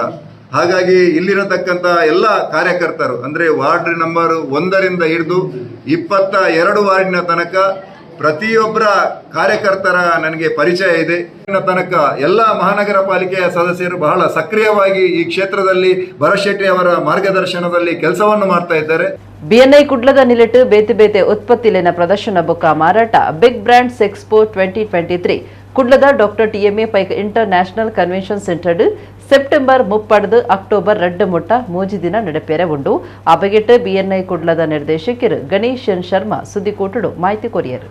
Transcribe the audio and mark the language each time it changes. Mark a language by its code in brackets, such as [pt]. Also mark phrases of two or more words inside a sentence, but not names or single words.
[kn] ಹಾಗಾಗಿ ಇಲ್ಲಿರತಕ್ಕಂಥ ಎಲ್ಲ ಕಾರ್ಯಕರ್ತರು ಅಂದರೆ ವಾರ್ಡ್ ನಂಬರ್ 1ರಿಂದ ಹಿಡಿದು 22 ವಾರ್ಡಿನ ತನಕ ಪ್ರತಿಯೊಬ್ಬರ ಕಾರ್ಯಕರ್ತರ ನನಗೆ ಪರಿಚಯ ಇದೆ. ತನಕ ಎಲ್ಲ ಮಹಾನಗರ ಪಾಲಿಕೆಯ ಸದಸ್ಯರು ಬಹಳ ಸಕ್ರಿಯವಾಗಿ ಈ ಕ್ಷೇತ್ರದಲ್ಲಿ ಭರತ್ ಶೆಟ್ಟಿ ಅವರ ಮಾರ್ಗದರ್ಶನದಲ್ಲಿ ಕೆಲಸವನ್ನು ಮಾಡ್ತಾ ಇದ್ದಾರೆ. [tcy] BNI ಕುಡ್ಲದ ನಿಲೆಟ್ಟು ಬೇತೆ ಬೇತೆ ಉತ್ಪತ್ತಿಲಿನ ಪ್ರದರ್ಶನ ಬೊಕ್ಕ ಮಾರಾಟ ಬಿಗ್ ಬ್ರಾಂಡ್ಸ್ ಎಕ್ಸ್ಪೋ 2023 ಕುಡ್ಲದ ಡಾಕ್ಟರ್ TMA ಪೈಕ್ ಇಂಟರ್ನ್ಯಾಷನಲ್ ಕನ್ವೆನ್ಷನ್ ಸೆಂಟರ್ ಸೆಪ್ಟೆಂಬರ್ 30 ಅಕ್ಟೋಬರ್ 2 ಮುಟ್ಟ 3 ದಿನ ನಡೆಪೇರೆ ಉಂಡು ಆ ಬಗೆಟ್ BNI ಕುಡ್ಲದ ನಿರ್ದೇಶಕರು ಗಣೇಶ್ ಎನ್ ಶರ್ಮಾ ಸುದ್ದಿಕೋಟಡು ಮಾಹಿತಿ ಕೊರಿಯರು.